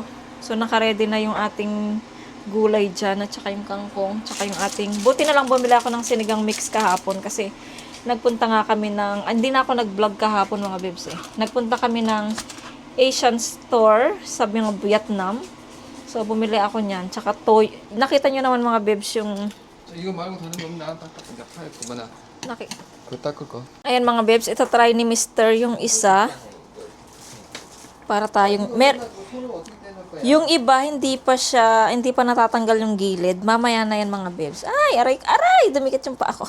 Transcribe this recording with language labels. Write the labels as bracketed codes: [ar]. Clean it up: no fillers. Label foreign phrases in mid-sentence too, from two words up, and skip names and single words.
[tl] So nakaredy na yung ating gulay dyan at saka yung kangkong, tsaka yung ating... Buti na lang bumili ako ng sinigang mix kahapon kasi nagpunta nga kami ng... Hindi na ako nag-vlog kahapon mga bebs Nagpunta kami ng [en] Asian store [tl] sa mga Vietnam. So, bumili ako niyan. Tsaka toy. Nakita nyo naman mga bebs yung... [ko] 이거 말고 다른 거 없나? [tl] Ayan mga bebs, ito try ni Mr. yung isa. Para tayong... Yung iba, hindi pa natatanggal yung gilid. Mamaya na yan mga bebs. Ay, aray! Dumikit yung paa ko.